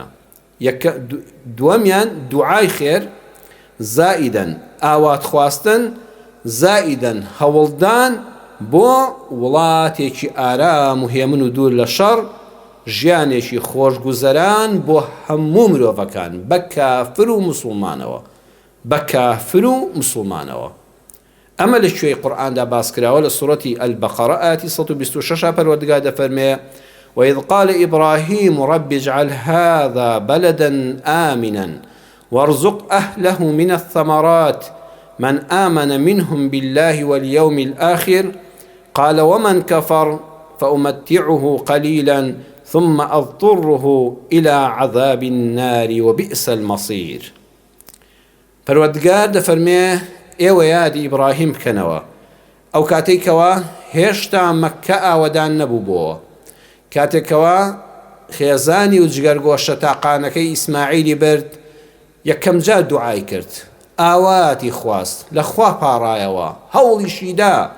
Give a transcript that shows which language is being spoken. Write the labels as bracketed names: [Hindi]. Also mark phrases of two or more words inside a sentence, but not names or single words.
[Central Kurdish] دووەمیان دوعای خێر، زائیدەن ئاوات خواستن، زائیدەن هەوڵدان بۆ وڵاتێکی ئارام و هێمن و دوور لە شەڕ، ژیانێکی خۆشگوزەران بۆ هەموو مرۆڤەکان بە کافر و موسڵمانەوە، بە کافر و موسڵمانەوە. ئەمە لە کوێی قورئاندا باس کراوە لە سوورەتی ئەلبەقەرە ئاەتی 126 پەروەردگار دەفەرمێ: [Arabic] وإذ قال إبراهيم رب اجعل هذا بلدا آمنا وارزق أهله من الثمرات من آمن منهم بالله واليوم الآخر قال ومن كفر فأمتعه قليلا ثم أضطره إلى عذاب النار وبئس المصير. [Central Kurdish] پەروەردگار دەفەرمێ ئێوە یادی ئیبراهیم بکەنەوە ئەو کاتێکەوە هێشتا مەککە ئاوەدان نەبوو بۆ، کاتێکەوە خێزانی و جگەرگۆشە تاقانەکەی ئیسماعیلی برد، یەکەم جار دوعای کرد، ئاواتی خواست، لە خوا پاڕایەوە، هەوڵیشیدا